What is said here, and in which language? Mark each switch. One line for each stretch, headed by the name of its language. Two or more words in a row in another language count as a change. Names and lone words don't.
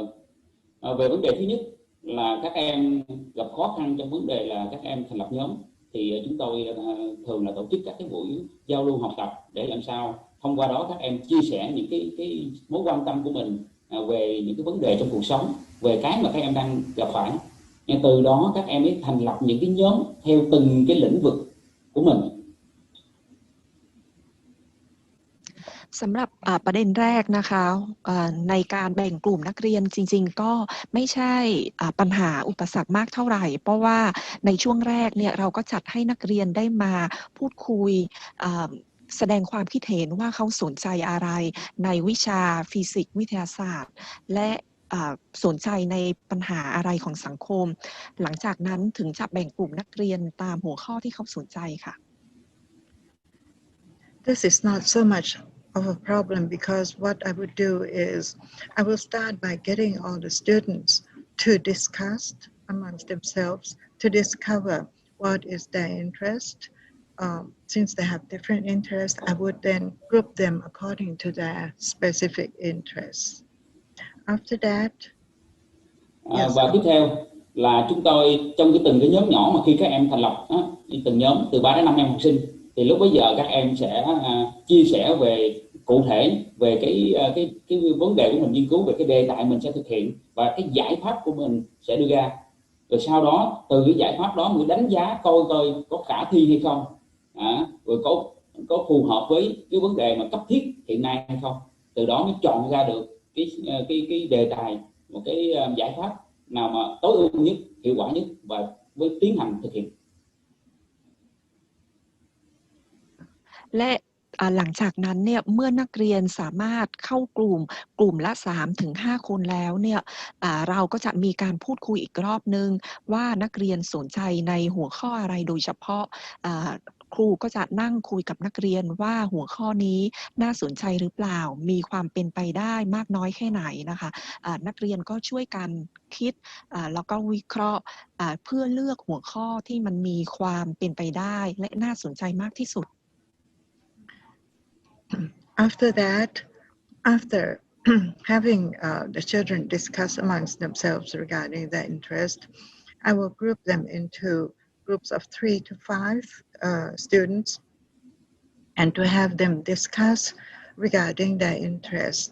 Vietnamese: Về vấn đề thứ nhất là các em gặp khó khăn trong vấn đề là các em thành lập nhóm thì chúng tôi thường là tổ chức các cái buổi giao lưu học tập để làm sao thông qua đó các em chia sẻ những cái mối quan tâm của mình về những cái vấn đề trong cuộc sống, về cái mà các em đang gặp phải. Từ đó các em mới thành lập những cái nhóm theo từng cái lĩnh vực của mình.
Thai: สำหรับประเด็นแรกนะคะในการแบ่งกลุ่มนักเรียนจริงๆก็ไม่ใช่ปัญหาอุปสรรคมากเท่าไหร่เพราะว่าในช่วงแรกเนี่ยเราก็จัดให้นักเรียนได้มาพูดคุยแสดงความคิดเห็นว่าเขาสนใจอะไรในวิชาฟิสิกส์วิทยาศาสตร์และสนใจในปัญหาอะไรของสังคมหลังจากนั้นถึงจะแบ่งกลุ่มนักเรียนตามหัวข้อที่เขาสนใจค่ะ
English: This is not so much of a problem because what I would do is I will start by getting all the students to discuss amongst themselves to discover what is their interest. Since they have different interests, I would then group them according to their specific interests. After that,
Vietnamese: và tiếp theo là chúng tôi trong từng cái nhóm nhỏ mà khi các em thành lập từng nhóm từ 3 đến 5 em học sinh thì lúc bấy giờ các em sẽ chia sẻ về cụ thể về cái vấn đề của mình nghiên cứu về cái đề tài mình sẽ thực hiện và cái giải pháp của mình sẽ đưa ra, rồi sau đó từ cái giải pháp đó mới đánh giá coi có khả thi hay không, rồi có phù hợp với cái vấn đề mà cấp thiết hiện nay hay không, từ đó mới chọn ra được cái đề tài, một cái giải pháp nào mà tối ưu nhất, hiệu quả nhất và với tiến hành thực hiện.
Thai: และหลังจากนั้นเนี่ยเมื่อนักเรียนสามารถเข้ากลุ่มละ 3-5 คนแล้วเนี่ยเราก็จะมีการพูดคุยอีกร อบนึงว่านักเรียนสนใจในหัวข้ออะไรโดยเฉพาะครูก็จะนั่งคุยกับนักเรียนว่าหัวข้อนี้น่าสนใจหรือเปล่ามีความเป็นไปได้มากน้อยแค่ไหนนะคะนักเรียนก็ช่วยกันคิดแล้วก็วิเคราะห์เพื่อเลือกหัวข้อที่มันมีความเป็นไปได้และน่าสนใจมากที่สุด
English: After that, after having the children discuss amongst themselves regarding their interest, I will group them into groups of 3 to 5 students and to have them discuss regarding their interest.